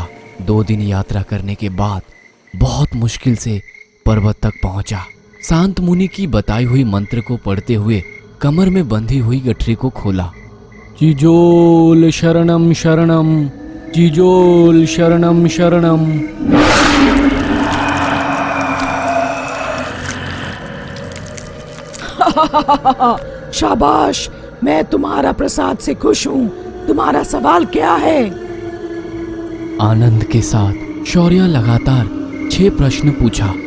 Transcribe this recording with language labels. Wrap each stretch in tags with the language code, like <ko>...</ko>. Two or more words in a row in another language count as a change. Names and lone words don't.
<hi>2 दिन यात्रा करने के बाद बहुत मुश्किल से पर्वत तक पहुंचा। शांत मुनि की बताई हुई मंत्र को पढ़ते हुए कमर में बंधी हुई गठरी को खोला। चिजोल शरणम शरणम, चिजोल शरणम शरणम। शाबाश, मैं तुम्हारा प्रसाद से खुश हूँ। तुम्हारा सवाल क्या है? आनंद के साथ शौर्य लगातार 6 प्रश्न पूछा।</hi>